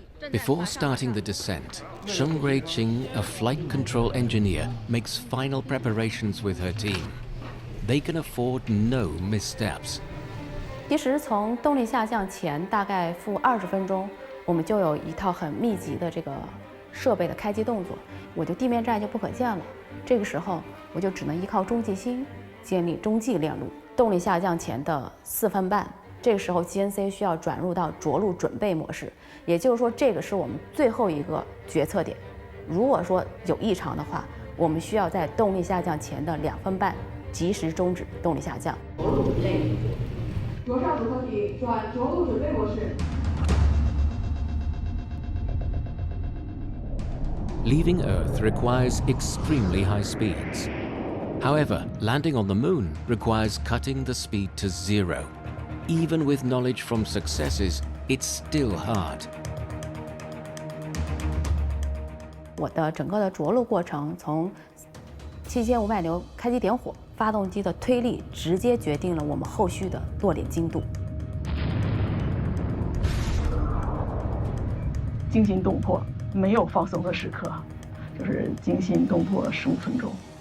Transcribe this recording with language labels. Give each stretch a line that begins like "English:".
English: Before starting the descent, Sheng Ruiqing, a flight control engineer, makes final preparations with her team. They can afford no missteps.
Chinese: 其实从动力下降前大概负20分钟，我们就有一套很密集的这个设备的开机动作，我就地面站就不可见了。这个时候我就只能依靠中继星建立中继链路。动力下降前的4分半。这个时候 ，GNC 需要转入到着陆准备模式，也就是说，这个是我们最后一个决策点。如果说有异常的话，我们需要在动力下降前的2分半及时终止动力下降。着陆准备，着上组合体转着陆准备模式。
English: Leaving Earth requires extremely high speeds. However, landing on the Moon requires cutting the speed to 0. Even with knowledge from successes, it's still hard.
Chinese: 我的整个的着陆过程，从7500牛开机点火，发动机的推力直接决定了我们后续的落点精度。精心动魄，没有放松的时刻，就是精心动魄15分钟。